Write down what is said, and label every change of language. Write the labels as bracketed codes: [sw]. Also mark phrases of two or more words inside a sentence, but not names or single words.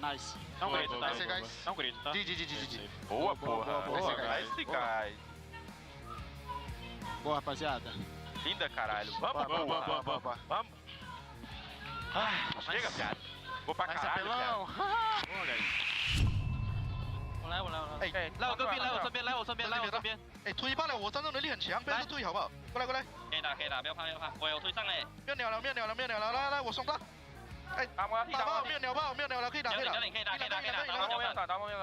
[pt] Não grita, tá? guys. Não grita, tá? GG. Boa, porra. [en] Nice, guys. [pt] Boa, rapaziada. Linda, caralho. Vamos. Chega, viado. Vou pra caralho, viado. Boa, guys. [zh] 来，我这边。哎，推爆了，我战斗能力很强，不要推好不好？过来。可以打，不要怕。我有推上来。没有鸟了，来，我送他。哎，打爆，没有鸟了，可以打。可以打。打爆，